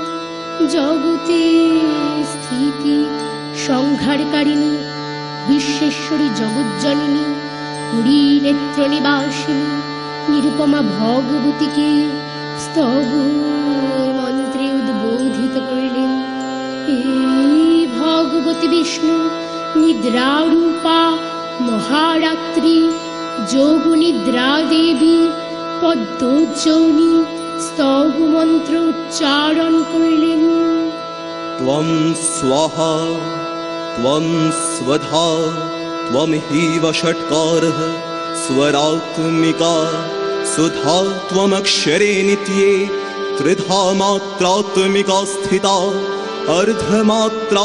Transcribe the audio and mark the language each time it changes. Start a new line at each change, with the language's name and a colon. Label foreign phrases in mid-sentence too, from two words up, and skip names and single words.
Bangla: জগতে স্থিতি সংহারকারিণী বিশ্বেশ্বরী জগজ্জননী হরি নেত্র নিবাসিনী নিরুপমা ভগবতীকে স্তব মন্ত্রে উদ্বোধিত করলেন। এই ভগবতী বিষ্ণু নিদ্রারূপা মহারাত্রি যোগনিদ্রা দেবী পদ্মজনী স্তব মন্ত্র উচ্চারণ করলেন।
Sanskrit: त्वं स्वाहा त्वं स्वधा त्वं हीव षट्कारः स्वरात्मिका सुधा त्वमक्षरे नित्ये त्रिधा मात्रात्मिका स्थिता अर्धमात्रा